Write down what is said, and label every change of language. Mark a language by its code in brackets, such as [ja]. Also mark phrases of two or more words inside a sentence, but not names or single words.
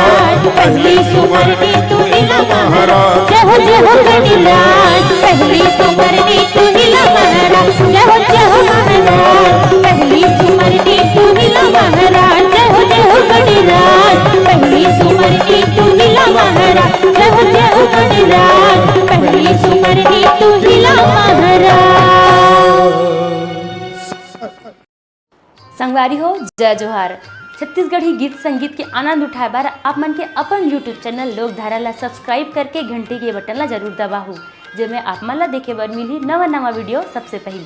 [hne] पहली सुमरनी तू हिला महाराज जय हो गणराज पहली सुमरनी तू हिला महाराज जय हो महाराज पहली सुमरनी तू हिला महाराज जय हो गणराज पहली सुमरनी तू हिला महाराज जय हो गणराज पहली सुमरनी तू हिला महाराज। संगवारी हो जय जोहार। छत्तीसगढ़ी गीत संगीत के आनंद उठाए बार आप मन के अपन यूट्यूब चैनल लोकधारा ला सब्सक्राइब करके घंटी के बटन ला जरूर दबाहू जेमे आप मन ला देखे बर मिली नवा वीडियो सबसे पहली।